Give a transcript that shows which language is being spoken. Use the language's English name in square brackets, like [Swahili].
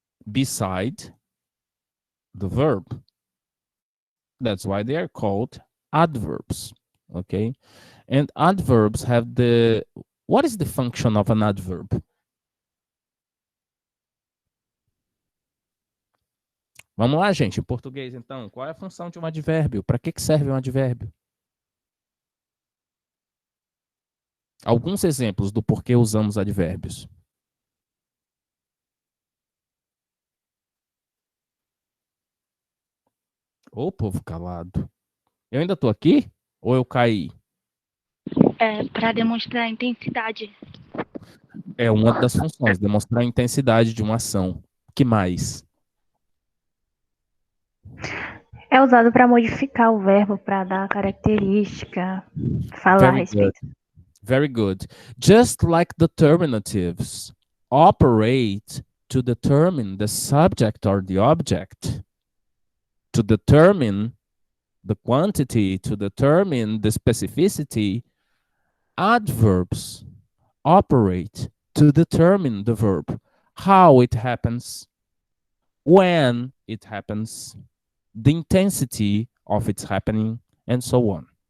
[English] Beside the verb. That's why they are called adverbs. Okay? And adverbs have the... What is the function of an adverb? [Portuguese] Vamos lá, gente. Em português, então, qual é a função de um advérbio? Para que serve um advérbio? Alguns exemplos do porquê usamos advérbios. Ô, povo calado. Eu ainda tô aqui? Ou eu caí? Para demonstrar intensidade. É uma das funções, demonstrar a intensidade de uma ação. Que mais? É usado para modificar o verbo, para dar característica, falar a respeito. [English] Very good. Just like the terminatives operate to determine the subject or the object, to determine the quantity, to determine the specificity, adverbs operate to determine the verb, how it happens, when it happens, the intensity of its happening, and so on.